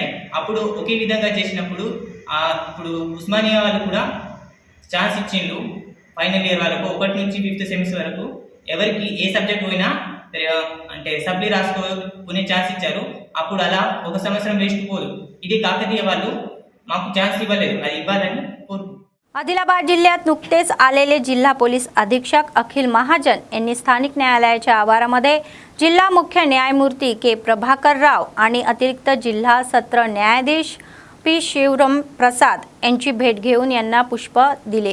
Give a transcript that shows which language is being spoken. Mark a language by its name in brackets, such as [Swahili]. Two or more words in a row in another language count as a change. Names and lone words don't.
[Telugu] అప్పుడు ఒకే విధంగా చేసినప్పుడు ఇప్పుడు ఉస్మానియా వాళ్ళు కూడా ఛాన్స్ ఇచ్చిండ్రు. [English] final year [Telugu] వాళ్ళకు 1 నుంచి 5th సెమిస్టర్ వరకు ఎవరికి ఏ సబ్జెక్ట్ పోయినా అంటే సప్లీ రాసుకునే ఛాన్స్ ఇచ్చారు. అప్పుడు అలా ఒక సంవత్సరం వేస్ట్ పోదు. ఇది కాకతీయ వాళ్ళు మాకు ఛాన్స్ इव्वలేదు, అది ఇవ్వాలని కోరుకుంటున్నాను. [Marathi] आदिलाबाद जिल्ह्यात नुकतेच आलेले जिल्हा पोलीस अधीक्षक अखिल महाजन यांनी स्थानिक न्यायालयाच्या आवारामध्ये जिल्हा मुख्य न्यायमूर्ती के प्रभाकर राव आणि अतिरिक्त जिल्हा सत्र न्यायाधीश पी शिवराम प्रसाद यांची भेट घेऊन यांना पुष्प दिले.